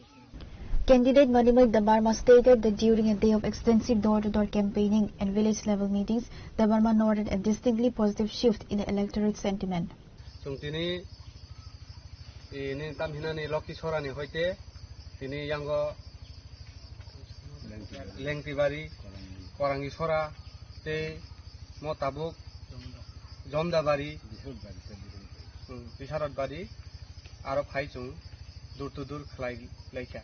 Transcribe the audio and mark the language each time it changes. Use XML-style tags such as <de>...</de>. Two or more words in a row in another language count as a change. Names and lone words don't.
<en>Candidate Marimai Dabarma stated that during a day of extensive door-to-door campaigning and village-level meetings, Dabarma noted a distinctly positive shift in the electorate sentiment.</en> <trp>Tini ini tamhinani Lokti Sorani hoite tini yango Lengtibari Korangi Sora te Motabuk Jondabari Bisharat Bari Aro Khaijung</trp> <en>dur to dur</en> <trp>khlai laika</trp>